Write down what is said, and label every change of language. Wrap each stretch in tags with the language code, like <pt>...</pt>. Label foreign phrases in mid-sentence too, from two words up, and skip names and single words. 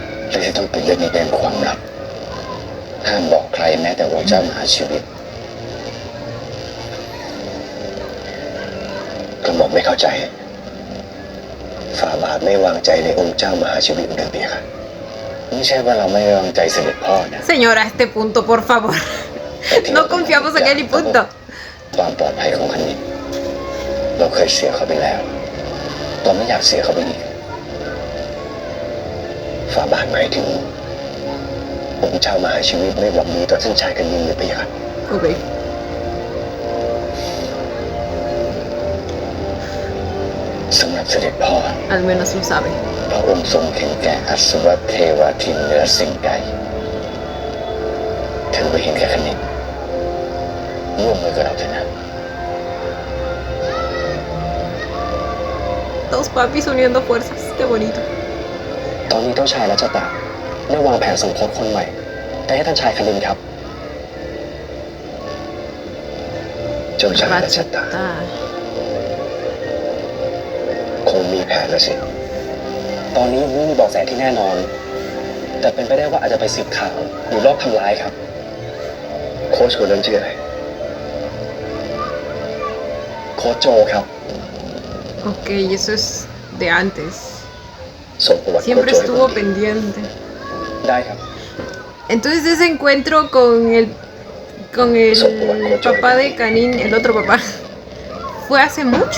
<th>เลยที่ต้องปิดเรื่องนี้เป็นความลับห้ามบอกใครแม้แต่องค์เจ้ามหาชีวิตกระหม่อมไม่เข้าใจฝ่าบาทไม่วางใจในองค์เจ้ามหาชีวิตหรือเปล่าคะไม่ใช่ว่าเราไม่วางใจเสด็จพ่อนะ</th> <es>Señora, este punto, por favor. No confiamos en él y punto.</es> <th>ความปลอดภัยของคันนี้เราเคยเสียเขาไปแล้วเราไม่อยากเสียเขาไปอีกฝ่าบาทหมายถึงองค์เจ้ามหาชีวิตไม่หวังดีต่อท่านชายกันยิงหรือเปล่าคะ</th> <es>Ok,</es> <th>สำหรับเสด็จพ่อ</th> <es>al menos lo sabe.</es> <th>พระองค์ทรงเห็นแก่อสุรเทวทินเหนือสิ่งใดถือว่าเห็นแก่คันนี้ร่วมมือกับเราเถอะนะ</th> <es>Dos papis uniendo fuerzas. Qué bonito.</es> <th>ตอนนี้เจ้าชายรัชตะได้วางแผนสมรสคนใหม่ได้ให้ท่านชายคณินครับเจ้าชายรัชตะ</th> <es>Rachata.</es> <th>คงมีแผนแล้วสิตอนนี้ไม่มีเบาะแสที่แน่นอนแต่เป็นไปได้ว่าอาจจะไปสืบข่าวหรือรอบทำร้ายครับโค้ชคนนั้นชื่ออะไรโค้ชโจครับ</th> <es>Ok, eso es de antes.</es> <th>ส่งประวัติโค้ช</th> <es>Siempre</es> <th>โจให้ผม</th> <es>estuvo pendiente.</es> <th>ได้ครับ</th> <es>Entonces ese encuentro con el papá de Canin, el otro papá, fue hace mucho.</es>